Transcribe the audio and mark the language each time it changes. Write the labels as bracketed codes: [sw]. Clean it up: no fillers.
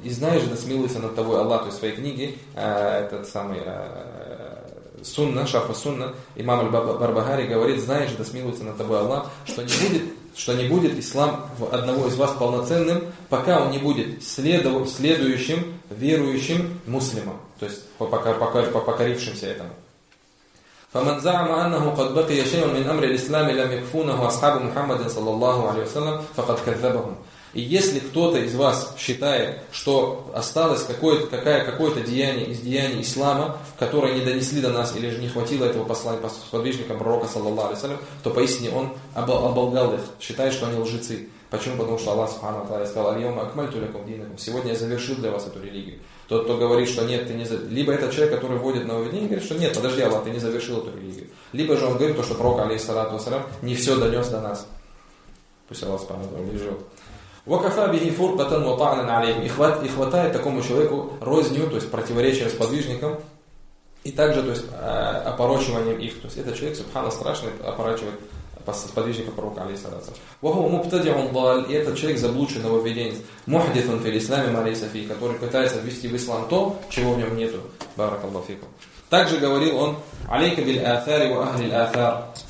[ru] И знаешь, да смилуется над тобой Аллах, то есть в своей книге, этот самый Сунна, Шарху Сунна, имам Аль-Бардахари говорит: «Знаешь, да смилуется над тобой Аллах, что не будет ислам одного из вас полноценным, пока он не будет следующим, верующим муслимом». То есть покорившимся этому. [ar] فمن زعم أنه قد بقي شيء من أمر الإسلام لم يكفونه أصحاب محمد صلى الله عليه وسلم فقد كذبهم. [ru] И если кто-то из вас считает, что осталось какое-то деяние из деяний ислама, которое не донесли до нас, или же не хватило этого послания сподвижника пророка, саллаллаху алейхи ва саллям, то поистине он оболгал их, считая, что они лжецы. Почему? Потому что Аллах субхана ва тааля сказал: [ar] «Аль-йаума акмальту лякум динакум», [ru] сегодня я завершил для вас эту религию. Тот, кто говорит, что нет, ты не завершил. Либо этот человек, который вводит нововведение, говорит, что нет, подожди, Аллах, ты не завершил эту религию. Либо же он говорит то, что пророк, алейхиссалату ва саллям, не все донес до нас. Пусть Аллах субхана ва тааля бережет. [ar] وَكَفَى بِهِ فُرْقَةً وَطَعْنًا عَلَيْهِمْ. [ru] И хватает такому человеку розню, то есть противоречия сподвижникам, и также, то есть, опорочиванием их. То есть этот человек, субхана, страшный, опорочивает сподвижника пророка, алейхиссалату. [ar] وَهُوَ مُبْتَدِعٌ ضَلٌّ. [ru] И этот человек заблудший нововведенец. [ar] مُحْدِثٌ فِي الْإِسْلَامِ مَا لَيْسَ فِيهِ. [ru] Который пытается ввести в ислам то, чего в нем нету. [ar] بَارَكَ. [ru] Также говорил он: [ar] عَلَيْكَ بِالْآثَارِ وَأَهْلِ الْآثَارِ.